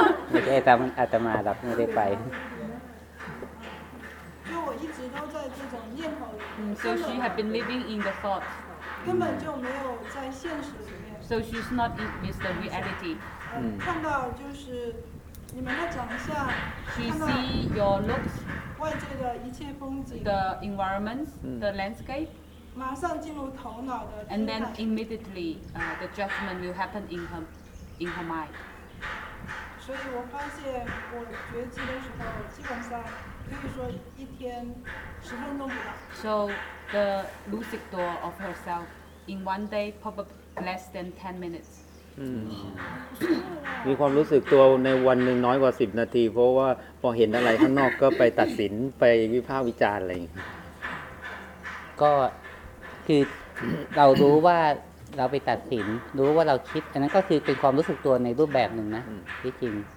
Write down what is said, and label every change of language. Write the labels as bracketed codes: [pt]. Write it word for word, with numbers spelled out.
[th] ไม่ได้ตามอาตมาหรอกไม่ได้ไป [zh] 因为我一直都在这种念头里 [en] so she had been living in the thoughts [zh] 根本就没有在现实里面 [en] So she's not with the reality. [zh] 看到就是你们的长相 [en] She see your looks, [zh] 外界的一切风景 [en] the environment, the landscape, [zh] 马上进入头脑的 [en] and then immediately、uh, the judgment will happen in her, in her mind. [zh] 所以我发现我觉知的时候基本上可以说一天十分钟不到 [en] So the lucid door of herself in one day probably less than ten minutes [th] มีความรู้สึกตัวในวันหนึ่งน้อยกว่าสิบนาทีเพราะว่าพอเห็นอะไรข้างนอกก็ไปตัดสินไปวิพากษ์วิจารณ์อะไร ก็คือเรารู้ว่าเราไปตัดสินรู้ว่าเราคิดอันนั้นก็คือเป็นความรู้สึกตัวในรูปแบบหนึ่งนะที่จริง